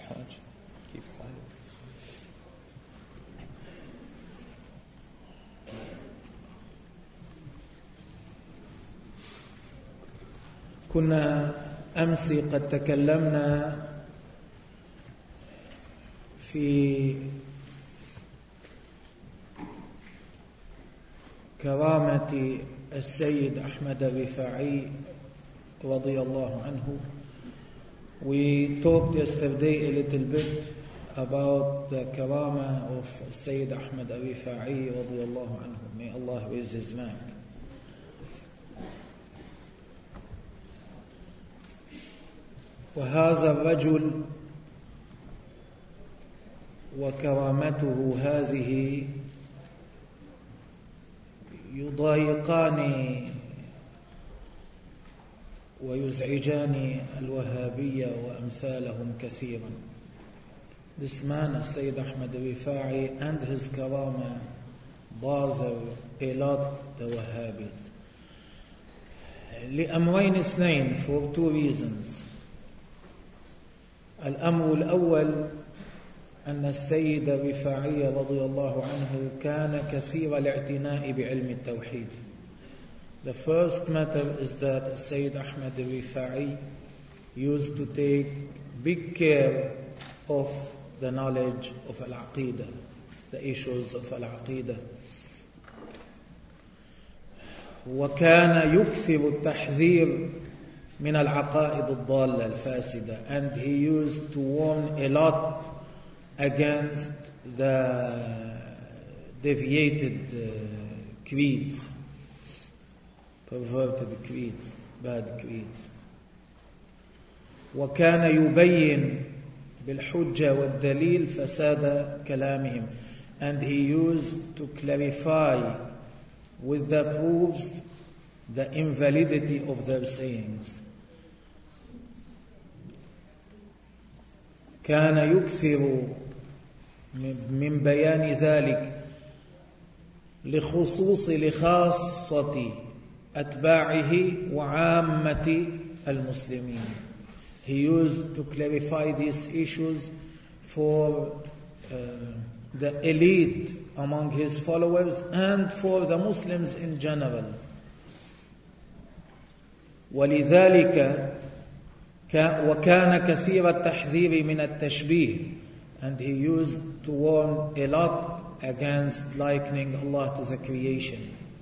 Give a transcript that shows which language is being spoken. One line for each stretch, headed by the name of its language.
Arabic: الحاج كيف حالك؟ كنا أمس قد تكلمنا في كرامة السيد أحمد الرفاعي رضي الله عنه.
English: We talked yesterday a little bit about the karama of Sayyid Ahmad Arifa'i radiallahu anhu. May Allah raise his rank.
Arabic: وهذا الرجل وكرامته هذه يضايقاني ويزعجان الوهابية وأمثالهم كثيرا.
English: This man, Sayyid Ahmad Rifa'i, and his karama bother a lot the Wahhabis.
Arabic: لأمرين اثنين,
English: for two reasons.
Arabic: الأمر الأول أن السيد الرفاعي رضي الله عنه كان كثير الاعتناء بعلم التوحيد.
English: The first matter is that Sayyid Ahmad Rifa'i used to take big care of the knowledge of Al-Aqidah, the issues of Al-Aqidah.
Arabic: وكان يكثر التحذير من العقائد الضالة الفاسدة.
English: And he used to warn a lot against the deviated creeds. Perverted creeds, bad creeds.
Arabic: وكان يبين بالحجة والدليل فساد كلامهم.
English: And he used to clarify with the proofs the invalidity of their sayings.
Arabic: كان يكثر من بيان ذلك لخصوص لخاصة أتباعه وعامة المسلمين.
English: He used to clarify these issues for the elite among his followers and for the Muslims in general.
Arabic: ولذلك وكان كثير التحذير من التشبيه.
English: And he used to warn a lot against likening Allah to the creation.